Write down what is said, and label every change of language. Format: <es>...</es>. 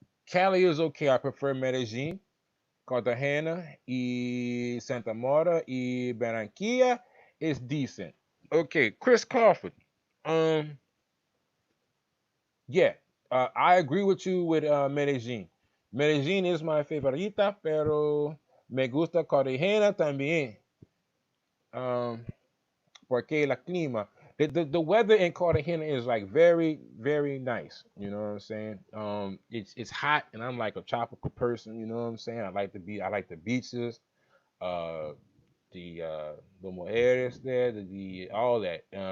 <en>Cali is okay. I prefer Medellin, Cartagena, y Santa Marta, y Barranquilla is decent. Okay, Chris Crawford. Um, Yeah, I agree with you with Medellin.</en> <es>Medellin</es> <en>is my</en> <es>favorita, pero me gusta Cartagena también. Um, porque la clima.</es> <en>The weather in Cartagena is like very, very nice. You know what I'm saying? It's hot, and I'm like a tropical person. You know what I'm saying? I like the beaches, uh, the mujeres there, the all that.</en>